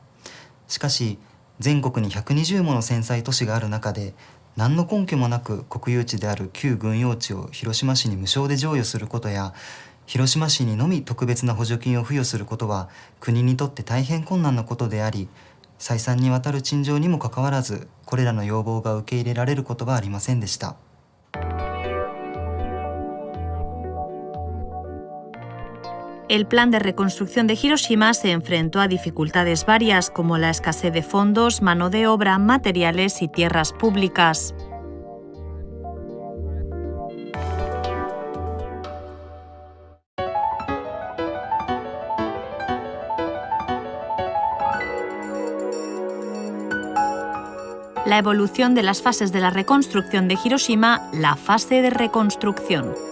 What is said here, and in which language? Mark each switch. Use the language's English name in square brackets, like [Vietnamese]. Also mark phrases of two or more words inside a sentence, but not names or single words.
[Japanese] しかし全国に120もの戦災都市がある中で、何の根拠もなく国有地である旧軍用地を広島市に無償で譲与することや、広島市にのみ特別な補助金を付与することは国にとって大変困難なことであり、再三にわたる陳情にもかかわらず、これらの要望が受け入れられることはありませんでした。 [Spanish] El plan de reconstrucción de Hiroshima se enfrentó a dificultades varias, como la escasez de fondos, mano de obra, materiales y tierras públicas. La evolución de las fases de la reconstrucción de Hiroshima, la fase de reconstrucción.